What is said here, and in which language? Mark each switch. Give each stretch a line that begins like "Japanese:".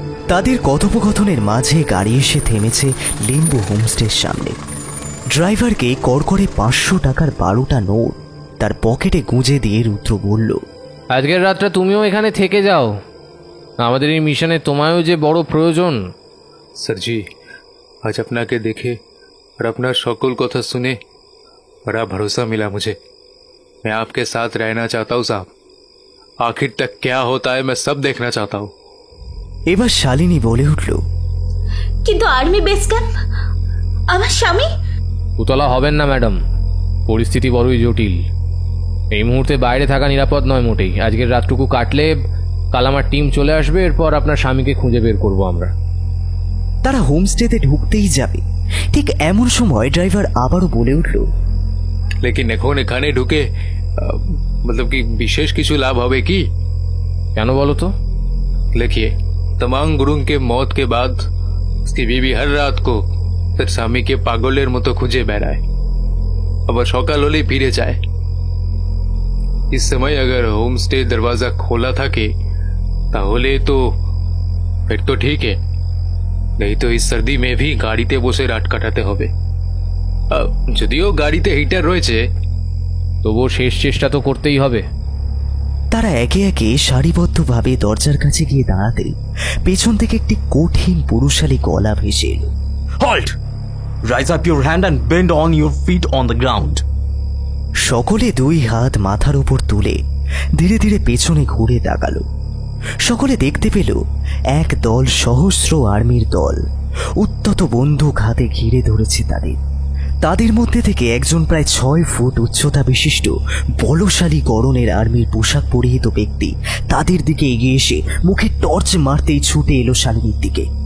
Bangla: তাদের কথোপকথনের মাঝে গাড়ি এসে থেমেছে লিম্বু হোমস্টের সামনে। ড্রাইভারকে কড়কড়ে 500 টাকার 12টা নোট তার পকেটে গুঁজে দিয়ে রুদ্র বলল, আজকের রাতটা তুমিও এখানে থেকে যাও। আমাদের এই মিশনে তোমায়ও যে বড় প্রয়োজন।
Hindi: सर जी, आज अपना के देखे और अपना सकल कथा सुने बड़ा भरोसा मिला मुझे। मैं आपके साथ रहना चाहता हूँ साहब। आखिर तक क्या होता है मैं सब देखना चाहता हूँ।
Bangla: এবার শালিনী বলে উঠল, কিন্তু আর্মি বেস ক্যাম্প, আমার স্বামী? উতলা হবেন না ম্যাডাম, পরিস্থিতি বড়ই জটিল। এই মুহূর্তে বাইরে থাকা নিরাপদ নয় মোটেই। আজকের রাতটুকু কাটলে কাল আমার টিম চলে আসবে, এরপর আপনার স্বামীকে খুঁজে বের করব আমরা। তারা হোমস্টেতে ঢুকতেই যাবে, ঠিক এমন সময় ড্রাইভার আবারও বলে উঠল,
Hindi: लेकिन
Bangla: এখন এখানে ঢুকে
Hindi: मतलब कि विशेष
Bangla: কিছু লাভ হবে কি? কেন বলো তো?
Hindi: देखिए, तमाम गुरुओं के मौत के बाद उसकी बीवी हर रात को
Bangla: তার স্বামীকে পাগলের মতো খুঁজে বেড়ায়, আবার সকাল হলেই ফিরে যায়।
Hindi: इस समय अगर होम स्टे दरवाजा खोला
Bangla: থাকে তাহলে তো
Hindi: फिर तो ठीक है, नहीं तो इस सर्दी में भी
Bangla: গাড়িতে বসে রাত কাটাতে হবে। যদিও গাড়িতে হিটার রয়েছে, তবুও শেষ চেষ্টা তো করতেই হবে। তারা একে একে সারিবদ্ধভাবে দরজার কাছে গিয়ে দাঁড়াতে পেছন থেকে একটি কঠিন পুরুষালী গলা ভেসে এলো,
English: Halt! Rise up your hand and bend on your feet on the ground.
Bangla: সকলে 2 হাত মাথার উপর তুলে ধীরে ধীরে পেছনে ঘুরে তাকালো। সকলে দেখতে পেল এক দল সহস্র আর্মির দল উত্তত বন্দুক হাতে ঘিরে ধরেছে তাদের। তাদের মধ্যে থেকে একজন প্রায় 6 ফুট উচ্চতা বিশিষ্ট বলশালী গড়নের আর্মির পোশাক পরিহিত ব্যক্তি তাদের দিকে এগিয়ে এসে মুখে টর্চ মারতেই ছুটে এলো শালিনীর দিকে।